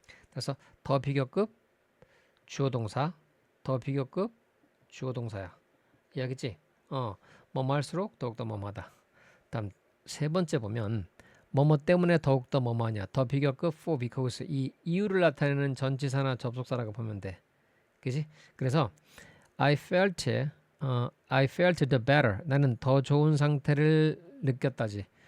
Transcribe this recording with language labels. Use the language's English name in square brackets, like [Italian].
[Korean] 그래서 더 비교급 주어 동사 더 비교급 주어 동사야. 이해하겠지? 뭐뭐 할수록 더욱더 뭐뭐하다. 다음 세 번째 보면 뭐뭐 때문에 더욱더 뭐뭐하냐. 더 비교급 [English] for because [Korean] 이 이유를 나타내는 전치사나 접속사라고 보면 돼. 그지? [English] 그래서 I felt the better. [Korean] 나는 더 좋은 상태를 느꼈다지.